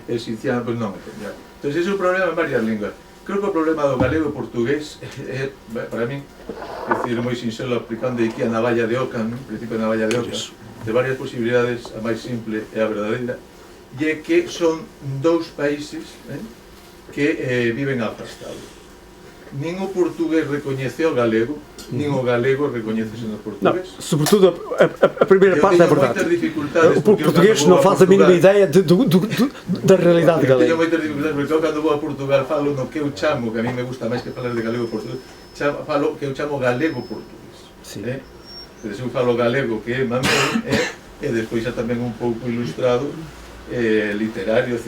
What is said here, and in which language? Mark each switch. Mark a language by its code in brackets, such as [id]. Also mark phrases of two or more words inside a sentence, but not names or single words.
[gl] Siciliano, pois non entendía. Entón, ese é un problema en varias linguas. Creo que o problema do galego e portugués é, para min, é dicir, moi sinxelo, aplicando aquí a navalla de Ockham, o principio da navalla de Ockham, de varias posibilidades, a máis simple e a verdadeira, e é que son dous países que viven afastados. Nin o portugués recoñece o galego, nin o galego recoñece no [pt] Não, [gl] portugués. [pt] sobretudo a primeira parte é verdade. O português não faz a mínima ideia da realidade [gl] Teño [pt] galega. [gl] moitas dificultades, porque eu cando vou a Portugal falo no que eu chamo, que a mí me gusta máis que falar de galego e portugués, falo que eu chamo galego portugués. Sí. Pero se eu falo galego, que é mamén, e despois xa tamén un pouco ilustrado, literario, etc.